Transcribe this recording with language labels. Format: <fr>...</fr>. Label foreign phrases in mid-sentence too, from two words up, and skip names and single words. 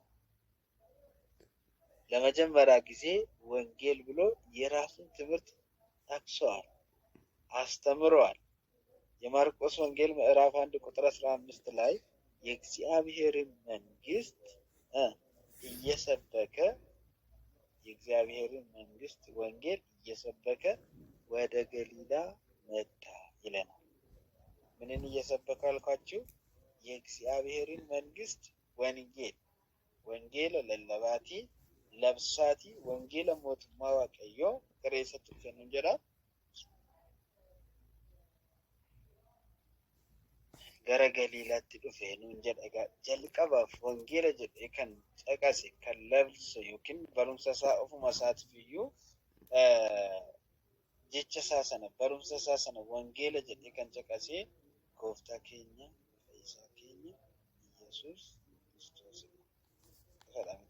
<am>ለመጀመሪያ ጊዜ ወንጌል ብሎ የራሱን ትምህርት ጠቅሷል፣ አስተምሯል። የማርቆስ ወንጌል ምዕራፍ 1 ቁጥር 15 ላይ የእግዚአብሔርን መንግስት እየሰበከ የእግዚአብሔርን መንግስት ወንጌል እየሰበከ ወደ ገሊላ መጣ ይለናል። ምንን እየሰበከ አልኳችሁ? የእግዚአብሔርን መንግስት ወንጌል። ወንጌል</am> <om>ለለባቲ labsaatii wangeela mootummaa waaqayyoo gara eessatti dhufe nuun jedha? Gara Galiilaatti dhufe nuun jedha. Egaa jalqabaaf wangeela jedhee kan caqase kan labse yookiin barumsa isaa ofuma isaatiif iyyuu jecha isaa sana barumsa isaa sana wangeela jedhee kan caqase gooftaa keenya fayyisaa keenya Yesuus Kiristoos ifadha miti.</om>